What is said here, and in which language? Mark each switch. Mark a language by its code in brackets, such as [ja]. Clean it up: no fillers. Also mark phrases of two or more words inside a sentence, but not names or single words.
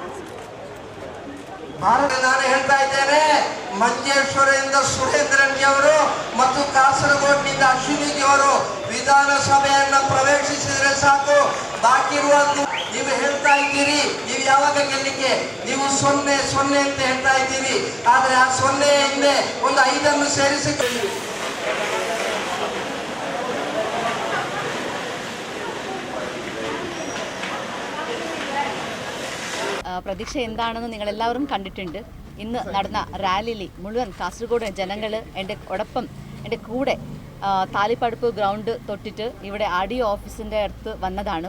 [kn] ನಾನು ಹೇಳ್ತಾ ಇದ್ದೇನೆ, ಮಂಜೇಶ್ವರದಿಂದ ಸುರೇಂದ್ರನ್ಜಿ ಅವರು ಮತ್ತು ಕಾಸರಗೋಡಿನಿಂದ ಅಶ್ವಿನಿಜಿ ಅವರು ವಿಧಾನಸಭೆಯನ್ನ ಪ್ರವೇಶಿಸಿದರೆ ಸಾಕು. ಬಾಕಿ ಇರುವುದು ನೀವು ಹೇಳ್ತಾ ಇದ್ದೀರಿ, ನೀವು ಯಾವಾಗ ಗೆಲ್ಲಿಕ್ಕೆ ನೀವು 0-0 ಅಂತ ಹೇಳ್ತಾ ಇದ್ದೀರಿ. ಆದ್ರೆ ಆ 0 ಹಿಂದೆ ಒಂದು 5 ಸೇರಿಸಿ [ml] പ്രതീക്ഷ എന്താണെന്ന് നിങ്ങളെല്ലാവരും കണ്ടിട്ടുണ്ട്. ഇന്ന് നടന്ന റാലിയിൽ മുഴുവൻ കാസർഗോഡ് ജനങ്ങൾ എൻ്റെ കൂടെ താലിപ്പടുപ്പ് ഗ്രൗണ്ട് തൊട്ടിട്ട് ഇവിടെ RDO ഓഫീസിൻ്റെ അടുത്ത് വന്നതാണ്.